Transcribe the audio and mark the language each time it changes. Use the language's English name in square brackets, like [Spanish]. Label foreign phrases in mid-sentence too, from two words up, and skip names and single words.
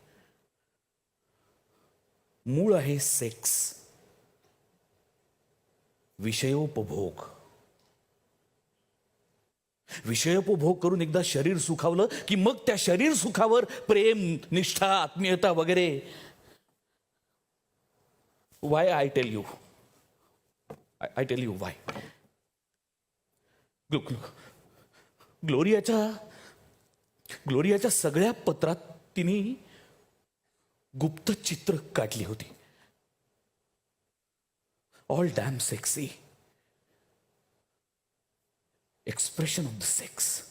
[Marathi] मूळ आहे सेक्स, विषयोपभोग. विषयोपभोग करून एकदा शरीर सुखावलं की मग त्या शरीर सुखावर प्रेम, निष्ठा, आत्मीयता वगैरे. [English] Why I tell you? I tell you why. [Marathi] ग्लोरियाच्या सगळ्या पत्रात तिने गुप्त चित्र काढली होती. [English] All damn sexy expression of the sex.